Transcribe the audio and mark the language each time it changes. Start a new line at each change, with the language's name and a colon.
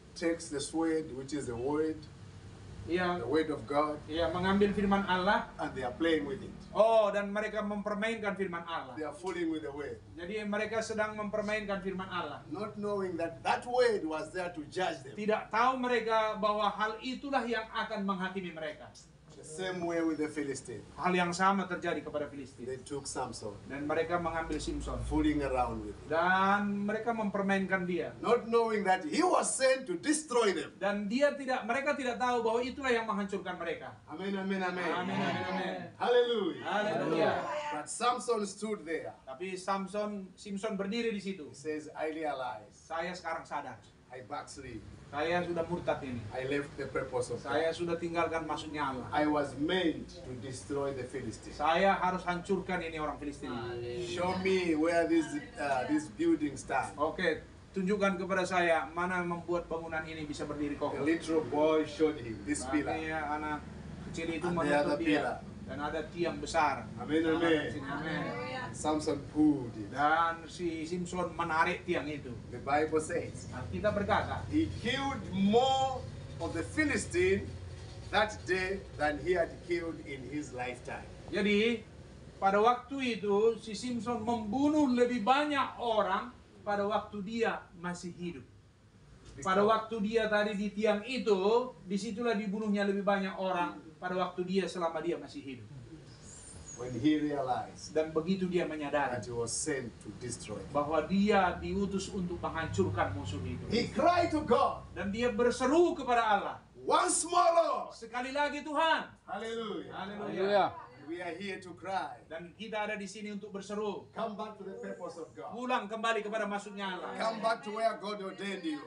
English: takes the sword, which is the word
Indonesian: ya,
English: of God,
Indonesian: ya mengambil firman Allah.
English: and they are playing with it.
Indonesian: Oh, dan mereka mempermainkan firman Allah.
English: They are fooling with the word,
Indonesian: Jadi mereka sedang mempermainkan firman Allah.
English: not knowing that that word was there to judge them.
Indonesian: Tidak tahu mereka bahwa hal itulah yang akan menghakimi mereka.
English: The Same way with the Philistine.
Indonesian: Hal yang sama terjadi kepada Filistin.
English: They took Samson,
Indonesian: Dan mereka mengambil Simson.
English: fooling around with him,
Indonesian: Dan mereka mempermainkan dia.
English: not knowing that he was sent to destroy them.
Indonesian: Dan mereka tidak tahu bahwa itulah yang menghancurkan mereka.
English: Amen, amen, amen.
Indonesian: Amin, amin, amin.
English: Hallelujah.
Indonesian: Haleluya.
English: But Samson stood there.
Indonesian: Tapi Simson berdiri di situ.
English: He says, I realize
Indonesian: Saya sekarang sadar.
English: I backslid.
Indonesian: Saya sudah murtad ini.
English: I left the purpose of God.
Indonesian: Saya sudah tinggalkan maksudnya Allah.
English: I was meant to destroy the Philistines.
Indonesian: Saya harus hancurkan ini orang Filistin.
English: Show me where this building stands.
Indonesian: Oke, tunjukkan kepada saya mana yang membuat bangunan ini bisa berdiri
English: The
Indonesian: kokoh.
English: little boy showed him this pillar.
Indonesian: Artinya anak kecil itu
English: And the
Indonesian: menutup
English: other
Indonesian: dia.
English: pillar.
Indonesian: Dan ada tiang besar.
English: Amen,
Indonesian: Amin. Amin.
English: Samson pulled it.
Indonesian: Dan si Simson menarik tiang itu.
English: The Bible says
Indonesian: Alkitab berkata,
English: he killed more of the Philistine that day than he had killed in his lifetime.
Indonesian: jadi pada waktu itu si Simson membunuh lebih banyak orang pada waktu dia masih hidup. Pada waktu dia tadi di tiang itu, disitulah dibunuhnya lebih banyak orang pada waktu dia selama dia masih hidup.
English: When he realized
Indonesian: Dan begitu dia menyadari
English: that he was sent to destroy them.
Indonesian: bahwa dia diutus untuk menghancurkan musuh itu.
English: He cried to God,
Indonesian: Dan dia berseru kepada Allah,
English: once more, Lord.
Indonesian: sekali lagi Tuhan.
English: Hallelujah.
Indonesian: Haleluya.
English: We are here to cry.
Indonesian: Dan kita ada di sini untuk berseru.
English: Come back to the purpose of God.
Indonesian: Pulang kembali kepada maksudnya Allah.
English: Come back to where God ordained you.